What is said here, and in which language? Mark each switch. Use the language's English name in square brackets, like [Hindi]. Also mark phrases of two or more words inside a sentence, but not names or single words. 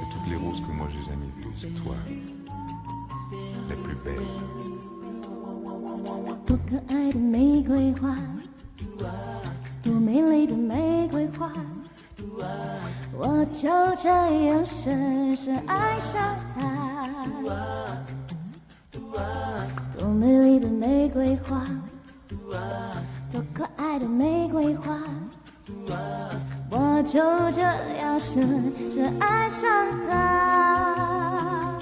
[French] les roses que moi j'ai jamais vues, c'est toi, la plus belle. [Chinese] 多可爱的玫瑰花，多美丽的玫瑰花，我就这样深深爱上它。多美丽的玫瑰花，多可爱的玫瑰花，我就这样深深爱上它。